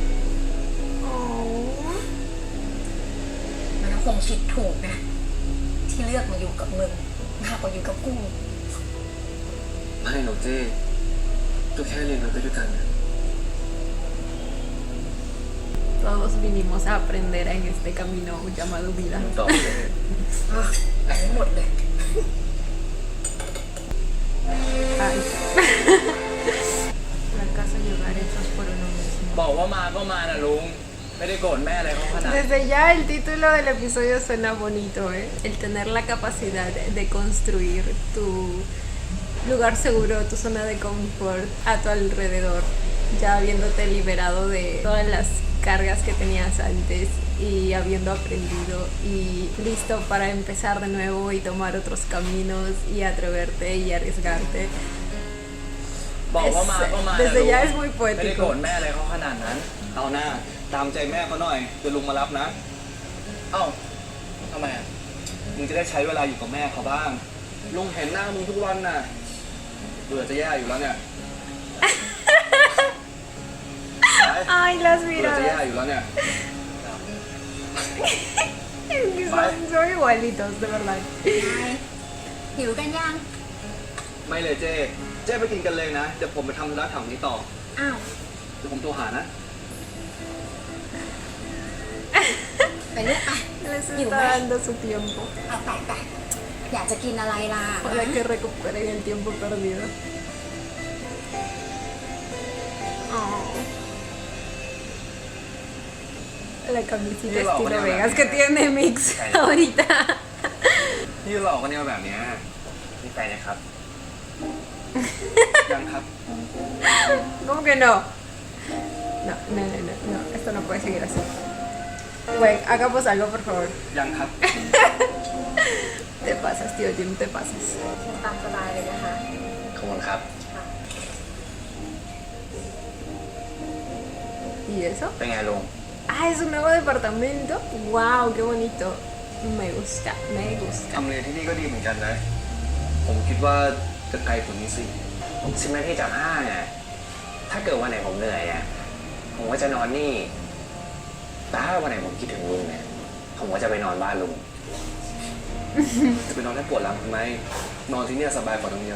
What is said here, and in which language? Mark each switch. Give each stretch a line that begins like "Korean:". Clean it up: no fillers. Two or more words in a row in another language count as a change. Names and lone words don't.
Thai: Oh. มันคงคิดถูกนะ ที่เลือกมาอยู่กับมึงมากกว่าอยู่กับกู ไม่หรอกเจ้ก็แค่เรียนรู้ไปด้วยกันนะ
Spanish: Todos vinimos a aprender en este camino llamado vida.
Thai: ต่อเจ้ อ่ะแต่ไม่หมดเลย
Spanish: Ay. ¿Acaso llegar hechos por uno mismo?
Thai: บอกว่ามาก็มานะลุงไม่ได้โกรธแม่อะไรเขาขนาด
Spanish: Desde ya el título del episodio suena bonito, ¿eh? El tener la capacidad de construir tu lugar seguro, tu zona de confort a tu alrededor, ya habiéndote liberado de todas las cargas que tenías antes y habiendo aprendido y listo para empezar de nuevo y tomar otros caminos y atreverte y arriesgarte.
Thai: บอกว่ามาก็มานะ
Spanish: Desde ya es muy
Thai: ไม่ได้โกรธ
Spanish: poético.
Thai: แม่อะไรเขาขนาดนั้นเอาหน้าตามใจแม่เขาหน่อยเดี๋ยวลุงมารับนะเอ้าทำไมอ่ะมึงจะได้ใช้เวลาอยู่กับแม่เขาบ้างลุงเห็นหน้ามึงทุกวันน่ะเบื่อจะแย่อยู่แล้วเนี่ย
Spanish: Ay, las
Thai: เบื่อจะแย่
Spanish: miradas.
Thai: อยู่แล้วเนี่ย
Spanish: Es que son igualitos, de verdad.
Thai: ไงหิวกันยัง ไม่เลยเจ้ไปกินกันเลยนะเดี๋ยวผมไปทำธุระแถวนี้ต่อ อ้าว เดี๋ยวผมโทรหานะ ไปลูกไป
Spanish: Les Digo, está ve. dando su tiempo
Thai: เอาไปอยากจะกินอะไรล่ะ
Spanish: para que recuperen el tiempo perdido. Oh. La camisita Digo, estilo bueno, Vegas la- que tiene Mix ahorita.
Thai: นี่หลอกกันเนี่ยแบบเนี้ย มีแฟนนะครับ ยังครับ
Spanish: ¿Cómo que no? No, no, no, no, no, esto no puede seguir así. Güey, hagamos algo, por favor.
Thai: ยังครับ
Spanish: Te pasas, tío Jim, te pasas.
Thai: ตามสบายเลยนะคะ ขอบคุณครับ
Spanish: ¿Y eso?
Thai: เป็นไงลุง
Spanish: Ah, es un nuevo departamento. Wow, qué bonito. Me gusta, me gusta.
Thai: ทำเลที่นี่ก็ดีเหมือนกันนะ ผมคิดว่าจะไกลกว่านี้สิ 10 นาทีจากห้างอ่ะถ้าเกิดวันไหนผมเหนื่อยอ่ะผมก็จะนอนนี่ แต่ถ้าวันไหนผมคิดถึงลุงเนี่ยผมก็จะไปนอนบ้านลุง จะไปนอนให้ปวดหลังทำไม นอนที่เนี่ยสบายกว่าตั้งเยอะ